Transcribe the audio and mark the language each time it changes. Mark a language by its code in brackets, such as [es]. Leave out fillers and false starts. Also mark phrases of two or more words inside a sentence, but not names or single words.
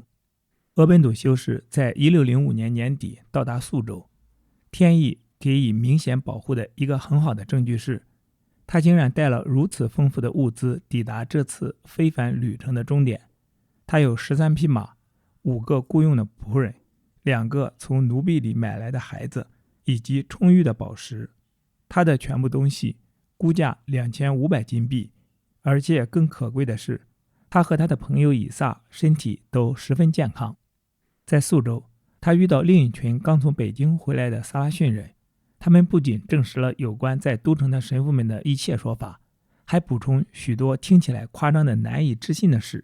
[zh] 俄本篤修士在1605年年底到達宿州，天意給予明顯保護的一個很好的證據是，他竟然帶了如此豐富的物資抵達這次非凡旅程的終點。他有13匹馬、5個僱傭的僕人、2個從奴婢裡買來的孩子，以及充裕的寶石。他的全部東西估價2500金幣，而且更可貴的是，他和他的朋友以撒身體都十分健康。在宿州，他遇到另一群剛從北京回來的薩拉遜人，他們不僅證實了有關在都城的神父們的一切說法，還補充許多聽起來誇張的難以置信的事。